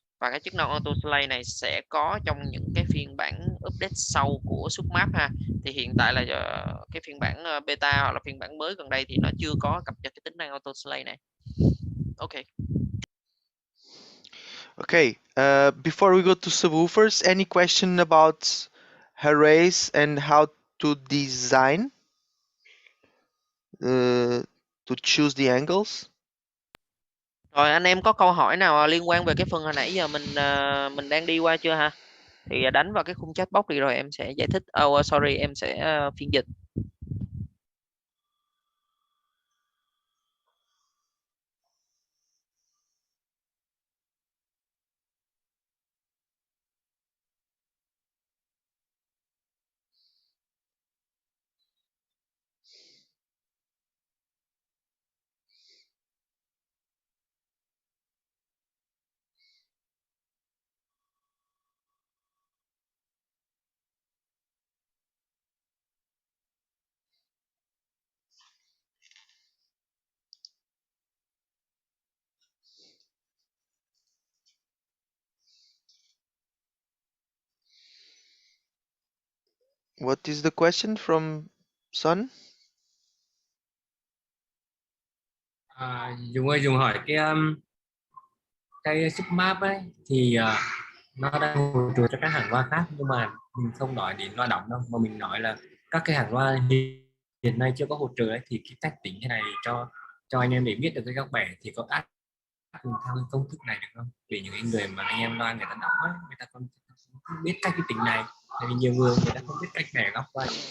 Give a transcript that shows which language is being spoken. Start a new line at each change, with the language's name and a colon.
Vietnamese: Và cái chức năng auto display này sẽ có trong những cái phiên bản update sau của submap thì hiện tại là cái phiên bản beta hoặc là phiên bản mới gần đây thì nó chưa có cập nhật cái tính năng auto display này. Ok.
English: Okay, before we go to subwoofers, any question about arrays and how to design, to choose the angles?
Vietnamese: Rồi anh em có câu hỏi nào liên quan về cái phần hồi nãy giờ mình đang đi qua chưa ha? Thì đánh vào cái khung chat box đi rồi em sẽ giải thích.
English: Sorry,
Vietnamese: em sẽ phiên dịch.
English: What is the question from Sun?
Vietnamese: Dung ơi, Dung hỏi cái submap ấy thì nó đang hỗ trợ cho các hàng loa khác, nhưng mà mình không nói đến loa đóng đâu, mà mình nói là các cái hàng loa hiện nay chưa có hỗ trợ ấy, thì cái cách tính thế này cho anh em để biết được cái góc bẻ thì có áp dụng theo cái công thức này được không, để những người mà anh em loa người ta đóng ấy, người ta không biết cách cái tính này, tại vì nhiều người ta không biết cách bẻ góc loa.